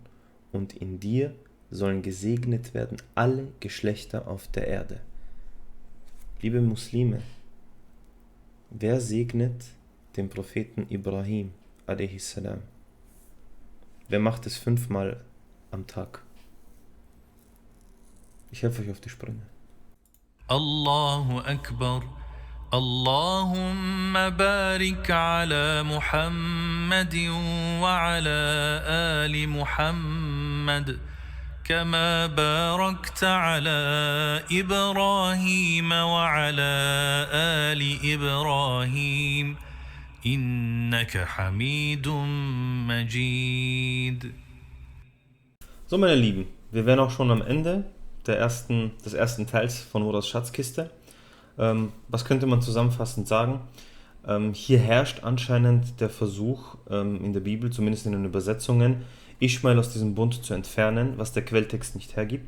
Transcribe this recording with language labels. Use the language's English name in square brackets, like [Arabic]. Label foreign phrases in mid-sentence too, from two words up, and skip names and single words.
[German] Und in dir sollen gesegnet werden alle Geschlechter auf der Erde. Liebe Muslime, wer segnet den Propheten Ibrahim, a.s.? Wer macht es 5-mal am Tag? Ich helfe euch auf die Sprünge. [Arabic] الله أكبر. اللهم بارك على محمد وعلى آل محمد كما باركت على إبراهيم وعلى آل إبراهيم إنك حميد مجيد. [German] So, meine Lieben, wir wären auch schon am Ende des ersten Teils von Muras Schatzkiste. Was könnte man zusammenfassend sagen? Hier herrscht anscheinend der Versuch in der Bibel, zumindest in den Übersetzungen, Ischmael aus diesem Bund zu entfernen, was der Quelltext nicht hergibt.